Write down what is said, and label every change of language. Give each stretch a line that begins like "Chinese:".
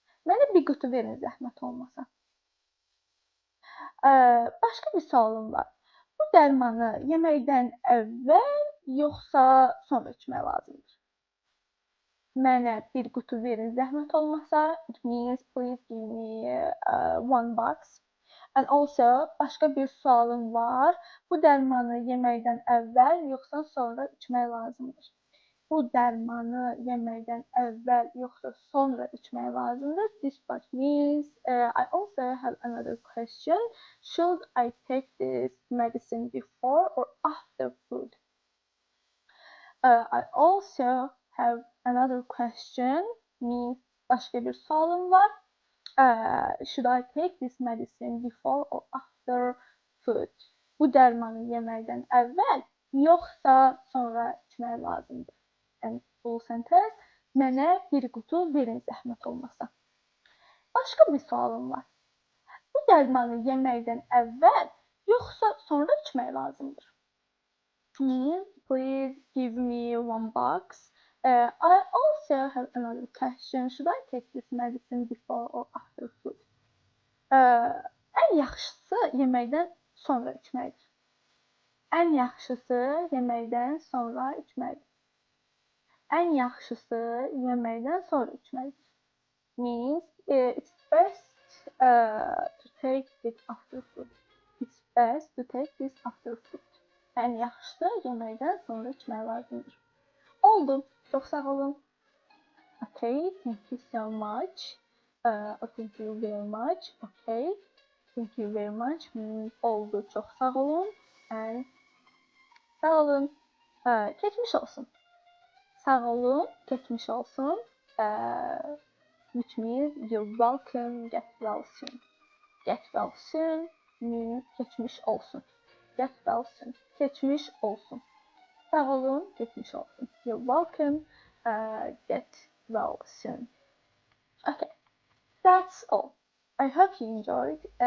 Azerbaijani: Mənə bir qutu verin zəhmət olmasa. Başqa bir sualım var. Bu dərmanı yeməkdən əvvəl yoxsa sonra içmək lazımdır? Mənə bir qutu verin zəhmət olmasa.
English: It means please give me one box. And also
Azerbaijani: başqa bir sualım var. Bu dərmanı yeməkdən əvvəl yoxsa sonra içmək lazımdır? Bu dərmanı yeməkdən əvvəl yoxsa sonra içmək lazımdır.
English: This part means I also have another question. Should I take this medicine before or after food? I also have another question.
Azerbaijani: Means başqa bir sualım var.
English: Should I take this medicine before or after food?
Azerbaijani: Bu dərmanı yeməkdən əvvəl yoxsa sonra içmək lazımdır.
English: And full sentence.
Azerbaijani: Mənə bir qutu verin zəhmət olmasa. Başqa bir sualım var. Bu dərmanı yeməkdən əvvəl yoxsa sonra içmək lazımdır?
English: Please give me one box. I also have another question. Should I take this medicine before or after food?
Azerbaijani: Ən yaxşısı yeməkdən sonra içməkdir. Ən yaxşısı yeməkdən sonra içməkdir. Ən yaxşısı yeməkdən sonra içməkdir.
English: Means it's best to take it after food. It's best to take this after food.
Azerbaijani: Ən yaxşısı yeməkdən sonra içmək lazımdır. Oldu. Çox sağ olun.
English: Okay, thank you so much. Thank you very much. Okay, thank you very much.
Azerbaijani: Oldu. Çox sağ olun. And sağ olun. Keçmiş olsun. Sağ olun, geçmiş olsun.
English: Which means you're welcome, get well soon. Get well soon means
Azerbaijani: geçmiş olsun.
English: Get well soon, geçmiş olsun.
Azerbaijani: Sağ olun, geçmiş olsun.
English: You're welcome, get well soon. Okay, that's all. I hope you enjoyed.